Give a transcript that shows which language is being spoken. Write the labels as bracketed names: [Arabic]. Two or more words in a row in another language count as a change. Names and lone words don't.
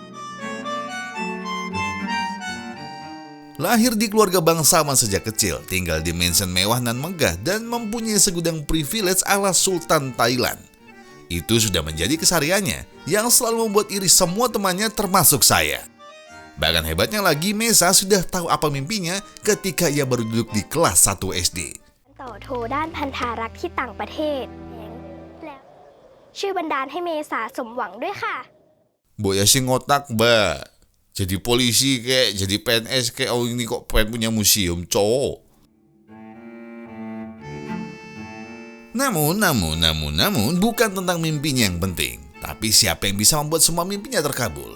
[Indonesian] Lahir di keluarga bangsawan sejak kecil, tinggal di mansion mewah dan megah dan mempunyai segudang privilege ala Sultan Thailand. Itu sudah menjadi kesehariannya yang selalu membuat iri semua temannya termasuk saya. Bahkan hebatnya lagi, Mesa sudah tahu apa mimpinya ketika ia baru duduk di kelas 1 SD. [Thai] ต่อโทด้านพันธารักษ์ที่ต่างประเทศแล้วชื่อบันดาลให้เมษาสมหวังด้วยค่ะ [Indonesian] Boya sih ngotak, Mbak. Jadi polisi kayak, jadi PNS kayak, oh ini kok pengen punya museum, cowok. Namun, bukan tentang mimpinya yang penting. Tapi siapa yang bisa membuat semua mimpinya terkabul?